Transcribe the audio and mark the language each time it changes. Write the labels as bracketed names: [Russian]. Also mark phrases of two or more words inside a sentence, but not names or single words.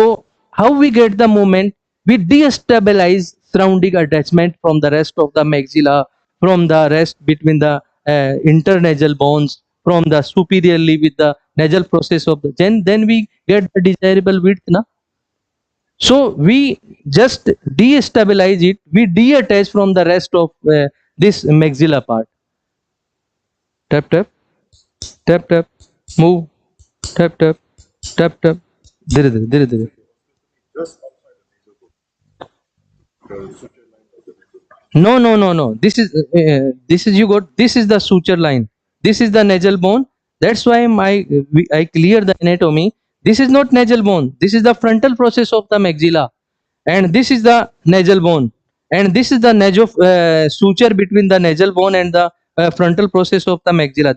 [English] So how we get the movement? We destabilize surrounding attachment from the rest of the maxilla, from the rest between the internasal bones, from the superiorly with the nasal process of the then we get the desirable width na. So we just destabilize it, we detach from the rest of this maxilla part. Tap tap tap tap, move, tap tap tap tap, [Hindi] धीरे धीरे धीरे धीरे. [English] No, no, no, no. This is you got. This is the suture line. This is the nasal bone. That's why I clear the anatomy. This is not nasal bone. This is the frontal process of the maxilla, and this is the nasal bone, and this is the nasal suture between the nasal bone and the frontal process of the maxilla.